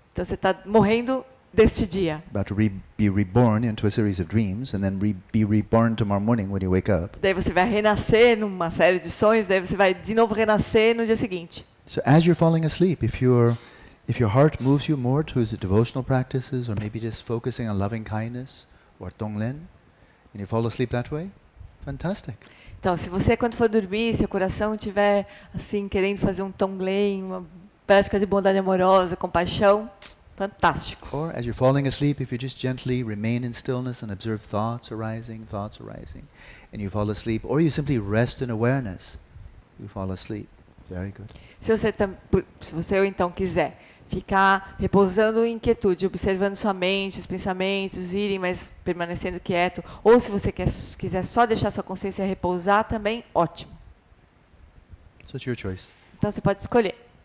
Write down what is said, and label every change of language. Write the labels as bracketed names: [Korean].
[Portuguese] Então você está morrendo deste dia. [English] About to be reborn into a series of dreams, and then be reborn tomorrow morning when you wake up. [Portuguese] Daí você vai renascer numa série de sonhos, daí você vai de novo renascer no dia seguinte. [English] So as you're falling asleep, if your heart moves you more towards the devotional practices, or maybe just focusing on loving kindness or Tonglen, and you fall asleep that way, fantastic. [Portuguese] Então, se você, quando for dormir, seu coração estiver assim, querendo fazer um Tonglen, uma prática de bondade amorosa, compaixão, fantástico. [English] Or as you're falling asleep, if you just gently remain in stillness and observe thoughts arising, and you fall asleep, or you simply rest in awareness, you fall asleep. Very good. [Portuguese] Se você ou então quiser ficar repousando em quietude, observando sua mente, os pensamentos irem, mas permanecendo quieto, ou se você quiser só deixar sua consciência repousar, também ótimo. [English] So it's your choice. [Portuguese] Então você pode escolher.